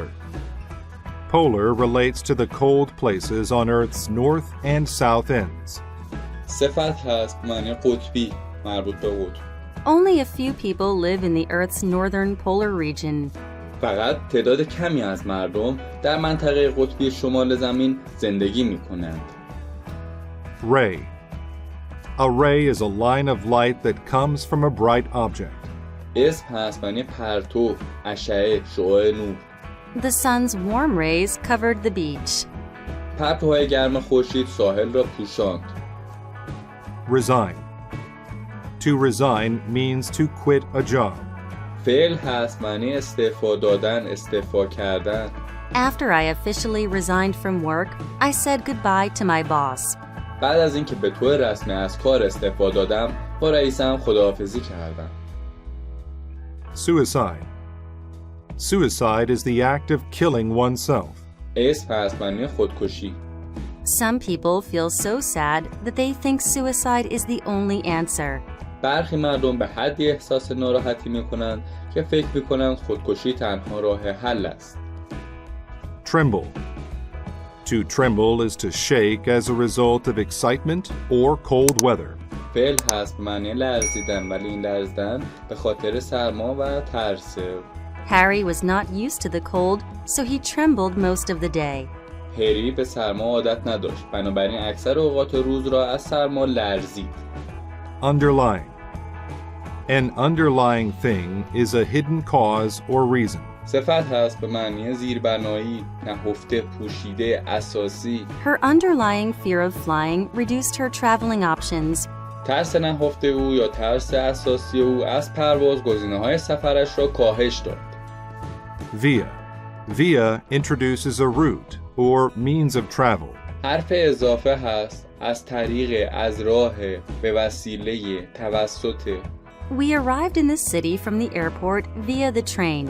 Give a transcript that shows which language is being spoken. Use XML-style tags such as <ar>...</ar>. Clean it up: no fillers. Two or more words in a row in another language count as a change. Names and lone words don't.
<en>Polar. polar relates to the cold places on Earth's north and south ends.</en> <fa>صفت هست معنی قطبی مربوط به قطب.</fa> <en>Only a few people live in the Earth's northern polar region.</en> <fa>فقط تعداد کمی از مردم در منطقه قطبی شمال زمین زندگی می‌کنند.</fa> <en>Ray. A ray is a line of light that comes from a bright object.</en> <fa>اسم هست معنی پرتو، اشعه، شعاع نور.</fa> <en>The sun's warm rays covered the beach.</en> <fa>پرتوهای گرم خورشید ساحل را پوشاند.</fa> <en>Resign. To resign means to quit a job.</en> <fa>فعل هست معنی استعفا دادن، استعفا کردن.</fa> <en>After I officially resigned from work, I said goodbye to my boss.</en> <fa>بعد از اینکه به طور رسمی از کار استعفا دادم، با رئیسم خداحافظی کردم.</fa> <en>Suicide. Suicide is the act of killing oneself.</en> <fa>اسم هست معنی خودکشی.</fa> <en>Some people feel so sad that they think suicide is the only answer.</en> <fa>برخی مردم به حدی احساس ناراحتی میکنند که فکر میکنند خودکشی تنها راه حل است.</fa> <en>Tremble. To tremble is to shake as a result of excitement or cold weather.</en> <fa>فعل هست معنی لرزیدن ولی این لرزیدن به خاطر سرما و ترسه.</fa> <en>Harry was not used to the cold, so he trembled most of the day.</en> <fa>هری به سرما عادت نداشت، بنابراین اکثر اوقات روز را از سرما لرزید.</fa> <en>Underlying. An underlying thing is a hidden cause or reason.</en> <fa>صفت هست به معنی زیربنایی، نهفته، پوشیده، اساسی.</fa> <en>Her underlying fear of flying reduced her traveling options.</en> <fa>ترس نهفته او یا ترس اساسی او از پرواز گزینه‌های سفرش را کاهش داد.</fa> <en>Via. Via introduces a route or means of travel.</en> <fa>حرف اضافه هست از طریق، از راه، به وسیله، توسط.</fa> <en>We arrived in the city from the airport via the train.</en>